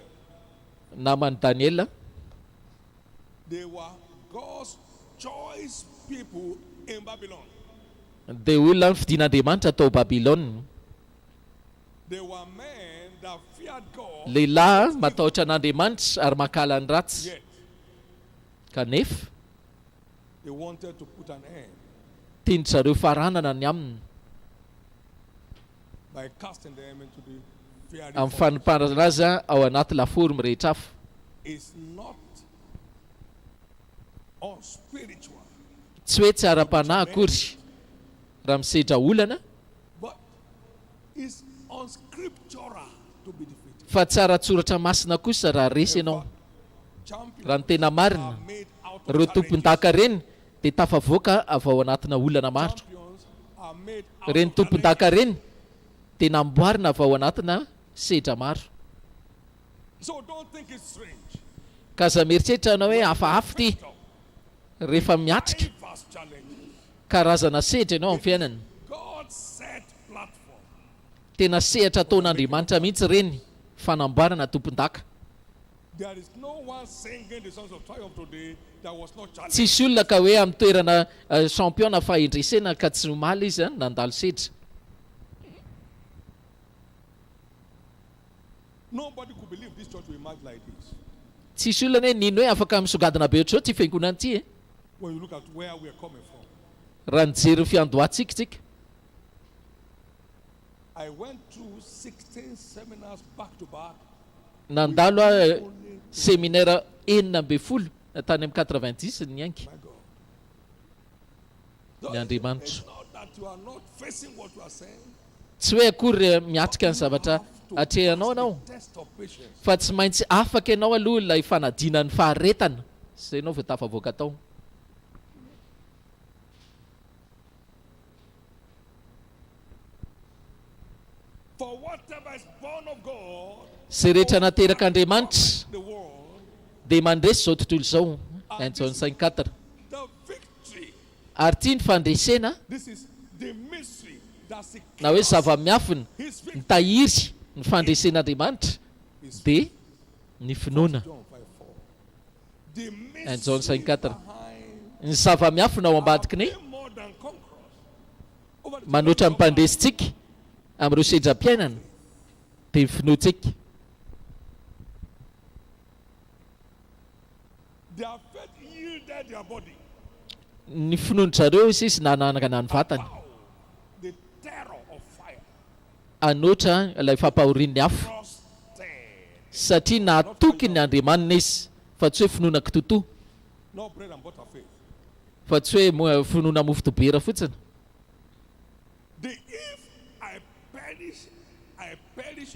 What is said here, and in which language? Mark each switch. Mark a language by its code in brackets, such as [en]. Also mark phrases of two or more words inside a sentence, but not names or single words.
[mg] namany Daniela [en] they were God's choice people in Babylon. [mg] dia olona fidin'Andriamanitra tao Babilôna. [en] They were men that feared God, [mg] Lehilahy matahotra an'Andriamanitra ary makala ny ratsy. [en] yet [mg] Kanefa [en] they wanted to put an end [mg] tindry zareo faranana ny aminy [en] by casting them into the fiery [mg] amin'ny [en] furnace. [mg] fanimparana azy ao anaty laforo mirehetra afo. [en] It's not unspiritual, [mg] Tsy hoe tsara-panahy akory raha misedra olana [en] but it's unscriptural to be defeated. [mg] fa tsara tsoratra masina kosa raha resy ianao. [en] Champions [mg] Raha ny tena marina [en] are made out of [mg] ireo [en] challenges. [mg] tompon-daka reny dia tafavoaka avy ao anatina olana maro. [en] Champions are made out [mg] Reny [en] of [mg] tompon-daka [en] challenges. [mg] reny dia namboarina avy ao anatina sedra maro. [en] So don't think it's strange. [mg] Ka za mieritreritra anao hoe hafahafa ty rehefa miatrika [en] Diverse challenges. [mg] karazana sedra ianao amin'ny fiainana. [en] God set platform. [mg] Tena sehatra ataon'Andriamanitra mihitsy reny fanamboarana tompon-daka. [en] There is no one singing the songs of triumph today that was not challenged. [mg] Tsisy olona ka hoe amin'ny toerana championa fahendresena ka tsy omaly izy a nandalo sedra. [en] Nobody could believe this church will emerge like this. [mg] Tsisy olona hoe nino hoe afaka misongadina be ohatr'izao ty fiangonana ity e. [en] When you look at where we are coming from. [mg] Raha nijery ny fiandohantsika tsika. [en] I went through 16 seminars back to back. [mg] Nandalo a seminaire 12 tany amin'ny 90 ny ainky [en] My God. [mg] ny Andriamanitra. [en] It's not that you are not facing what you are saying. [mg] Tsy hoe akory miatrika ny zavatra atrehanao anao, [en] Test of patience. [mg] fa tsy maintsy afaka ianao aloha ilay fanadinan'ny faharetana, zay ianao vao tafavoaka tao. [en] For whatever is born of God, [mg] Zay rehetra nateraka Andriamanitra [en] the world, [mg] dia mandresy zao tontolo izao, [en] John 5:4. the victory. [mg] Ary tia ny fandresena [en] This is the mystery that [mg] na hoe [en] secures [mg] zava-miafiny [en] his [mg] ny [en] victory. [mg] tahiry ny fandresen'Andriamanitra dia ny finoana. [en] John 5:4. The John mystery 5:4. behind [mg] Ny zava-miafina ao ambadiky ny [en] being more than conquerors. Over the [mg] manoatra amin'ny mpandresitsika amin'ireo sedra-piainana dia ny finoantsika. [en] their faith yielded their body. [mg] Ny finoan-jareo sisy nanangana ny vatany, [en] Wow. The terror of fire. [mg] anoatra ilay fampahorin'ny afo, [en] Trusted. [mg] satria natoky ny Andriamanina izy, fa tsy hoe finoana kitoto, [en] No bread and butter faith. [mg] fa tsy hoe finoana mofo dobera fotsiny. [en] The if I perish